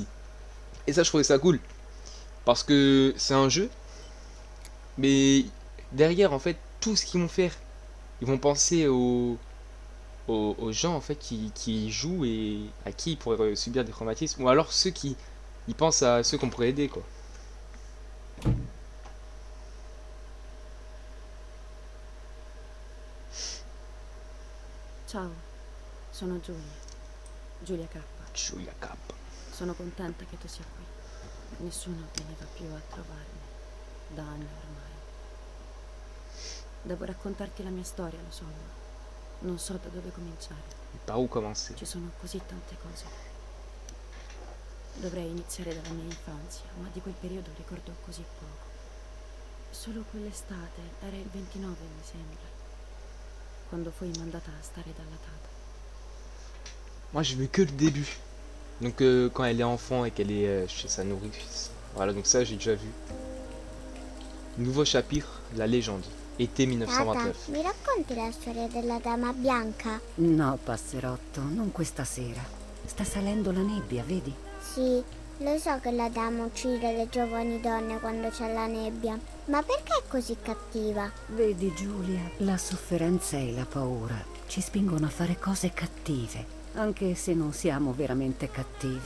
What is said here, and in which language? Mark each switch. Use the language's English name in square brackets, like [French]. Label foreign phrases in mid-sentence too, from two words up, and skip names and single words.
[French] Et ça je trouvais ça cool. Parce que c'est un jeu, mais derrière en fait tout ce qu'ils vont faire, ils vont penser aux gens en fait qui jouent et à qui ils pourraient subir des traumatismes, ou alors ceux qui ils pensent à ceux qu'on pourrait aider quoi. [Italian] Ciao, sono Giulia, Giulia K. Giulia K. Sono contenta che tu sia qui. Nessuno veniva più a trovarmi, da anni ormai. Devo raccontarti la mia storia, lo so, ma non so da dove cominciare. [French] Par où commencer? [Italian] Ci sono così tante cose. Dovrei iniziare dalla mia infanzia, ma di quel periodo ricordo così poco. Solo quell'estate, era il 29 mi sembra, quando fui mandata a stare dalla tata. [French] Moi j'ai vu que le début. Donc quand elle est enfant et qu'elle est chez sa nourrice. Voilà, donc ça j'ai déjà vu. Nouveau chapitre, la légende. Été [Italian] Tata, 1929. mi racconti la storia della dama bianca? No, passerotto, non questa sera. Sta salendo la nebbia, vedi? Sì, lo so che la dama uccide le giovani donne quando c'è la nebbia, ma perché è così cattiva? Vedi, Giulia, la sofferenza e la paura ci spingono a fare cose cattive, anche se non siamo veramente cattivi.